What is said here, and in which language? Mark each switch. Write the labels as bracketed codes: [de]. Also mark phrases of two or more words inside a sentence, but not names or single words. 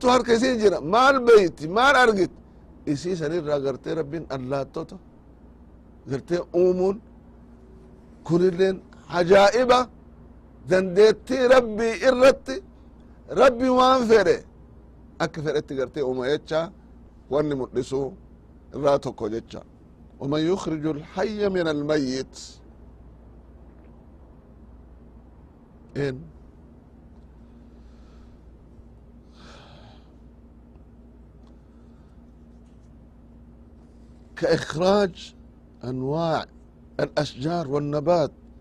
[om] harka isii jira maal beeyti maal argit isii sanirraa gartee rabbin allaattota gartee uumuun kunilleen ajaa'iba dandeettii rabbii irratti rabbi waan fedhe akka fedhetti gartee uuma jecha wanni mul'isu irraa tokko jecha [ar] ومن يخرج الحي من الميت إن كإخراج أنواع الأشجار والنبات